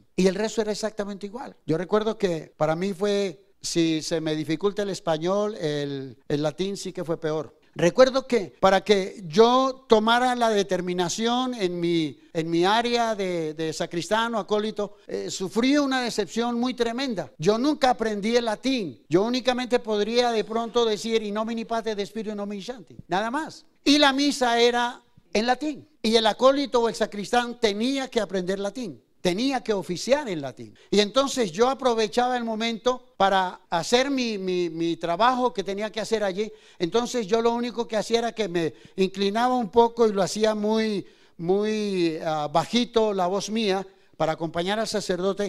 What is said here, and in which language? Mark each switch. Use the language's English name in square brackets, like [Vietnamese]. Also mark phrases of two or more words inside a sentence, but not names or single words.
[Spanish] Y el resto era exactamente igual. Yo recuerdo que para mí fue, si se me dificulta el español, el latín sí que fue peor. Recuerdo que para que yo tomara la determinación en mi área de sacristán o acólito, sufrí una decepción muy tremenda. Yo nunca aprendí el latín. Yo únicamente podría de pronto decir [Latin] in nomine Patris et Spiritus nomini Sancti, [Spanish] nada más. Y la misa era en latín. Y el acólito o el sacristán tenía que aprender latín. Tenía que oficiar en latín. Y entonces yo aprovechaba el momento para hacer mi trabajo que tenía que hacer allí. Entonces yo lo único que hacía era que me inclinaba un poco y lo hacía muy bajito la voz mía para acompañar al sacerdote.